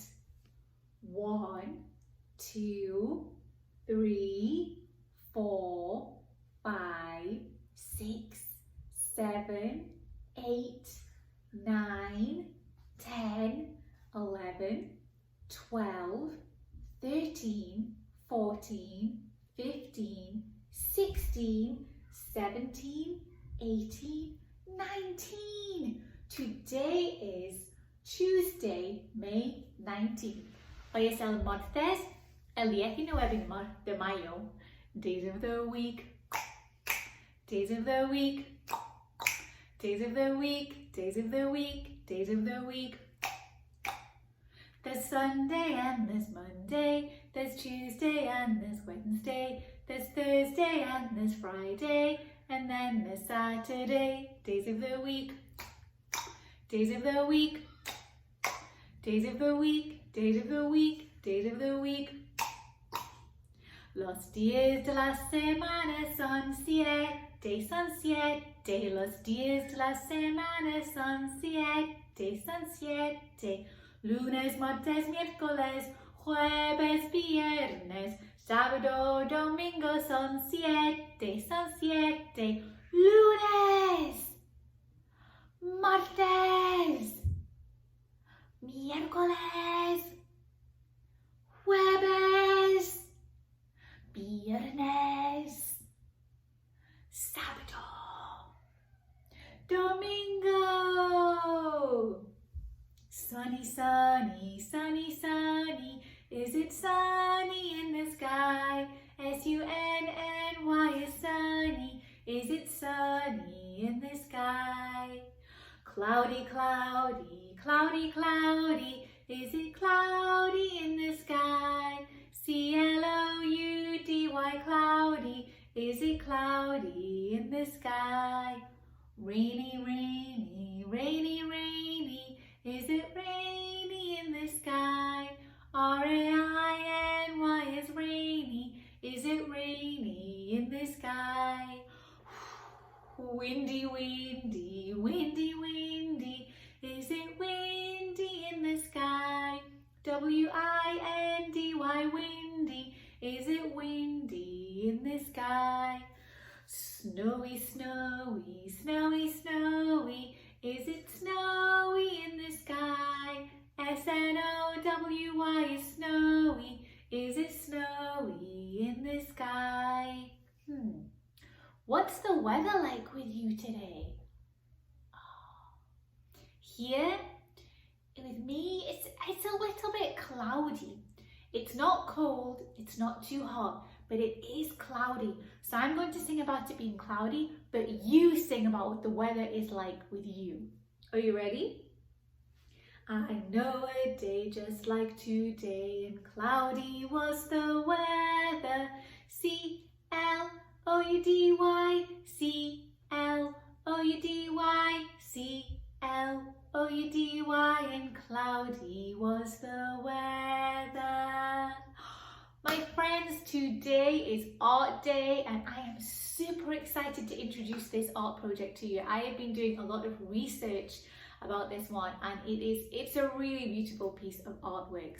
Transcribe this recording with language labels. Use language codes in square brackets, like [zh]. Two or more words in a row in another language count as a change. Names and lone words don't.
[en] 1, 2, 3, 4, 5, 6, 7, 8, 9, 10, 11, 12, 13, 14, 15, 16, 17, 18, 19. Today is Tuesday, May 19th. [es] Hoy es el martes, el 19 de mayo. [en] Days of the week, days of the week, days of the week, days of the week, days of the week. There's Sunday and there's Monday, there's Tuesday and there's Wednesday, there's Thursday and there's Friday, and then there's Saturday. Days of the week, days of the week, days of the week, days of the week, days of the week. [es] Los días de la semana son 7, son 7. Los días de la semana son 7, son 7. Lunes, martes, miércoles, jueves, viernes, sábado, domingo son 7, son 7. Lunes, martes, miércoles, jueves, viernes, sábado, domingo. [en] Sunny, sunny, sunny, sunny. Is it sunny in the sky? S-U-N-N-Y is sunny. Is it sunny in the sky? Cloudy, cloudy, cloudy, cloudy. Is it cloudy in the sky? C-L-O-U-D-Y, cloudy. Is it cloudy in the sky? Rainy, rainy, rainy, rainy. Is it rainy in the sky? R-A-I-N-Y is rainy. Is it rainy in the sky? Windy, windy, windy, windy. Is it windy in the sky? W-I-N-D-Y, windy. Is it windy in the sky? Snowy, snowy, snowy, snowy. Is it snowy in the sky? S-N-O-W-Y is snowy. Is it snowy in the sky? What's the weather like with you today? Here with me, it's a little bit cloudy. It's not cold, it's not too hot, but it is cloudy. So I'm going to sing about it being cloudy, but you sing about what the weather is like with you. Are you ready? I know a day just like today, and cloudy was the weather. C-L-O-U-D-Y, C-L-O-U-D-Y, C-L-O-U-D-Y, and cloudy was the weather. My friends, today is Art Day and I am super excited to introduce this art project to you. I have been doing a lot of research about this one and it's a really beautiful piece of artwork.